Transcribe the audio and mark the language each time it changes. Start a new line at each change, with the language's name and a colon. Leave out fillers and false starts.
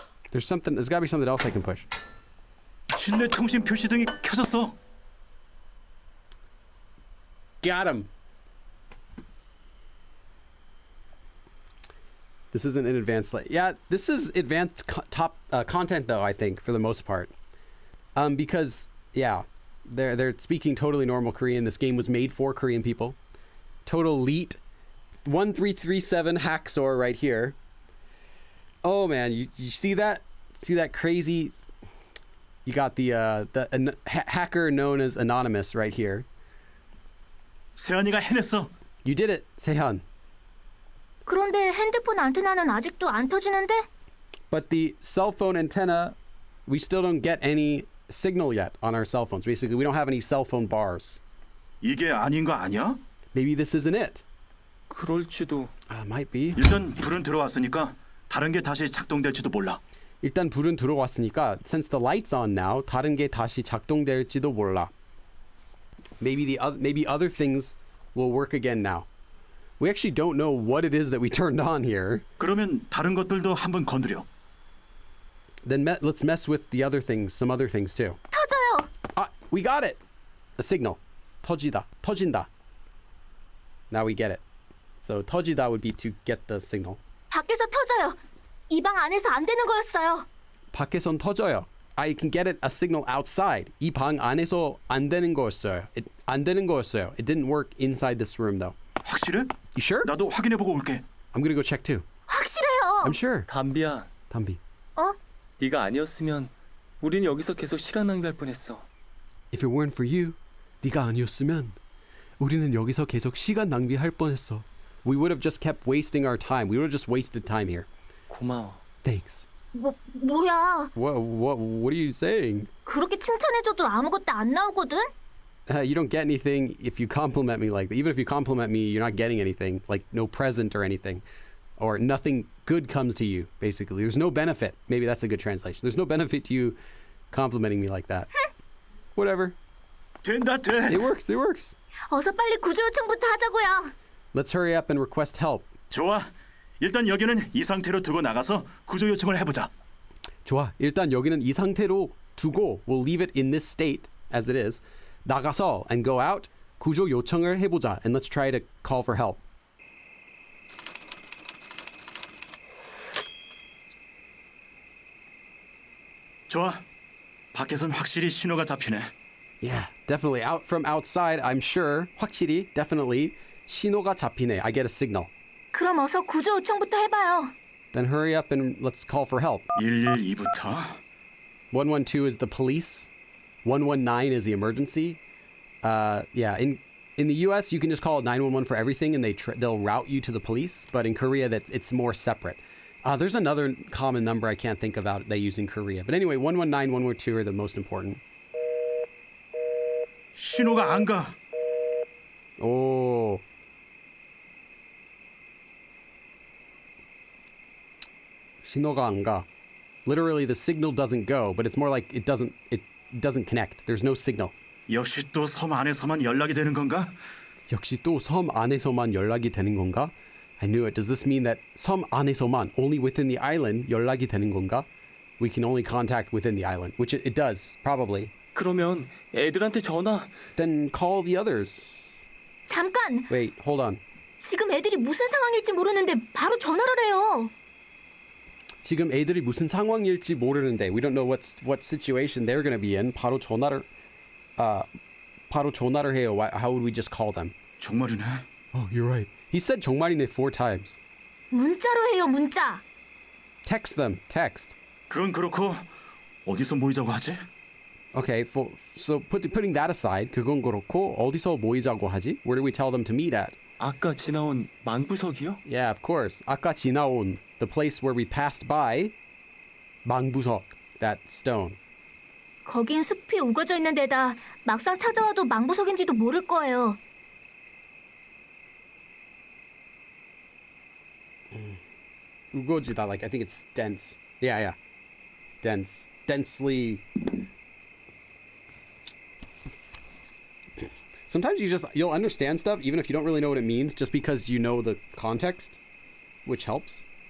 English: There's got to be something else I can push.
Korean: 실내 통신 표시등이 켜졌어.
English: Got him. This isn't an advanced yeah, this is advanced top content though, I think, for the most part. Because yeah, They're speaking totally normal Korean. This game was made for Korean people. Total elite 1337 Hacksaw right here. Oh man, you see that? See that crazy? You got the hacker known as Anonymous right here.
Korean: 세연이가 해냈어.
English: You did it, Sehan.
Korean: 그런데 핸드폰 안테나는 아직도 안 터지는데?
English: But the cell phone antenna, we still don't get any signal yet on our cell phones. Basically, we don't have any cell phone bars.
Korean: 이게 아닌 거 아니야?
English: Maybe this isn't it.
Korean: 그럴지도.
English: Might be.
Korean: 일단 불은 들어왔으니까 다른 게 다시 작동될지도 몰라. 일단 불은 들어왔으니까
English: since the light's on now,
Korean: 다른 게 다시 작동될지도 몰라.
English: Maybe other things will work again now. We actually don't know what it is that we turned on here.
Korean: 그러면 다른 것들도 한번 건드려.
English: Then let's mess with the other things, some other things too.
Korean: 터져요.
English: We got it. A signal.
Korean: 터진다.
English: Now we get it. So 터지다 would be to get the signal.
Korean: 밖에서 터져요. 이 방 안에서 안 되는 거였어요. 밖에선 터져요.
English: I can get it a signal outside.
Korean: 이 방 안에서 안 되는 거였어요. 안 되는 거였어요.
English: It didn't work inside this room though.
Korean: 확실해?
English: You sure?
Korean: 나도 확인해보고 올게.
English: I'm gonna go check too.
Korean: 확실해요.
English: I'm sure.
Korean: 담비야, 담비. 어? 네가 아니었으면 우린 여기서 계속 시간 낭비할 뻔했어.
English: If it weren't for you,
Korean: 네가 아니었으면 우리는 여기서 계속 시간 낭비할 뻔했어.
English: We would have just kept wasting our time. We would have just wasted time here.
Korean: 고마워.
English: Thanks.
Korean: 뭐야?
English: What are you saying?
Korean: 그렇게 칭찬해줘도 아무것도 안 나오거든?
English: You don't get anything if you compliment me like that. Even if you compliment me, you're not getting anything. Like no present or anything. Or nothing good comes to you, basically. There's no benefit. Maybe that's a good translation. There's no benefit to you complimenting me like that. Whatever.
Korean: 된다 돼.
English: It works.
Korean: 어서 빨리 구조 요청부터 하자고요.
English: Let's hurry up and request help.
Korean: 좋아. 일단 여기는 이 상태로 두고 나가서 구조 요청을 해보자. 좋아. 일단 여기는 이 상태로 두고
English: we'll leave it in this state as it is.
Korean: 나가서
English: and go out.
Korean: 구조 요청을 해보자.
English: And let's try to call for help.
Korean: 좋아. 밖에선 확실히 신호가 잡히네.
English: Yeah, definitely. Out from outside, I'm sure. 확실히, definitely.
Korean: 신호가 잡히네.
English: I get a signal.
Korean: 그럼 어서 구조 요청부터 해봐요.
English: Then hurry up and let's call for help.
Korean: 112부터.
English: 112 is the police. 119 is the emergency. Yeah, in the U.S. you can just call 911 for everything, and they'll route you to the police. But in Korea, it's more separate. There's another common number I can't think about they use in Korea. But anyway, 119, 112 are the most important.
Korean: 신호가 안 가.
English: Oh.
Korean: 신호가 안 가.
English: Literally, the signal doesn't go, but it's more like it doesn't connect. There's no signal.
Korean: 역시 또 섬 안에서만 연락이 되는 건가? 역시 또 섬 안에서만 연락이 되는 건가?
English: I knew it. Does this mean that
Korean: 섬 안에서만,
English: only within the island,
Korean: 연락이 되는 건가?
English: We can only contact within the island, which it does, probably.
Korean: 그러면 애들한테 전화.
English: Then call the others.
Korean: 잠깐!
English: Wait, hold on.
Korean: 지금 애들이 무슨 상황일지 모르는데 바로 전화를 해요. 지금 애들이 무슨 상황일지 모르는데
English: we don't know what situation they're going to be in.
Korean: 바로 전화를 해요.
English: How would we just call them? 정말이네. Oh, you're right. He said
Korean: 정말이네
English: 4 times.
Korean: 문자로 해요, 문자.
English: Text them. Text.
Korean: 그건 그렇고 어디서 모이자고 하지?
English: Okay, so putting that aside,
Korean: 그건 그렇고 어디서 모이자고 하지?
English: Where do we tell them to meet at?
Korean: 아까 지나온 망부석이요?
English: Yeah, of course.
Korean: 아까 지나온,
English: the place where we passed by, 망부석, that stone.
Korean: 거긴 숲이 우거져 있는 데다 막상 찾아와도 망부석인지도 모를 거예요.
English: 우거지다, like I think it's dense. Yeah. Dense. Densely. Sometimes you'll understand stuff even if you don't really know what it means, just because you know the context, which helps.